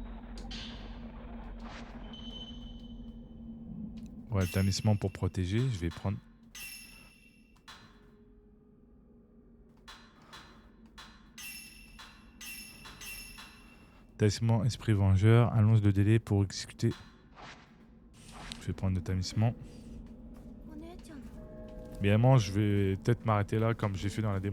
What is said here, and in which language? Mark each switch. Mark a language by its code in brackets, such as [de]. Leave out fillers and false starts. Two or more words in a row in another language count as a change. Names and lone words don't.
[fr] Ouais, le tamisement pour protéger, je vais prendre. Tamisement esprit vengeur, allonge le délai pour exécuter. Je vais prendre le tamisement. [ja] お姉ちゃんの [fr] Évidemment, je vais peut-être m'arrêter là comme j'ai fait dans la démo.